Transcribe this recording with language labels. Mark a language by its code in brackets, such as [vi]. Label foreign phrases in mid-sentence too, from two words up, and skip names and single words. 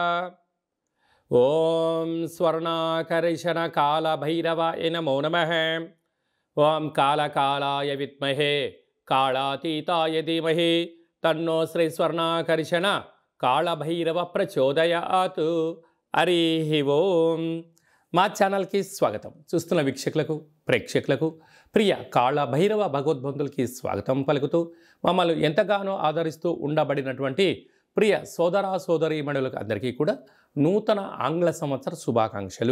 [sa] ओम स्वर्णाकर्षण काल भैरवाय नमो नमः। ओम कालकालाय विद्महे कालातीताय धीमहि तन्नो श्री स्वर्णाकर्षण काल भैरव प्रचोदयात्। हरि ओम। [te] మా ఛానల్కి స్వాగతం. చూస్తున్న వీక్షకులకు ప్రేక్షకులకు ప్రియ కాళ భైరవ భగవద్బంధులకి స్వాగతం పలుకుతూ మమ్మల్ని ఎంతగానో ఆదరిస్తూ ఉండబడినటువంటి ప్రియ సోదర సోదరీమణులకు అందరికీ కూడా నూతన ఆంగ్ల సంవత్సర శుభాకాంక్షలు.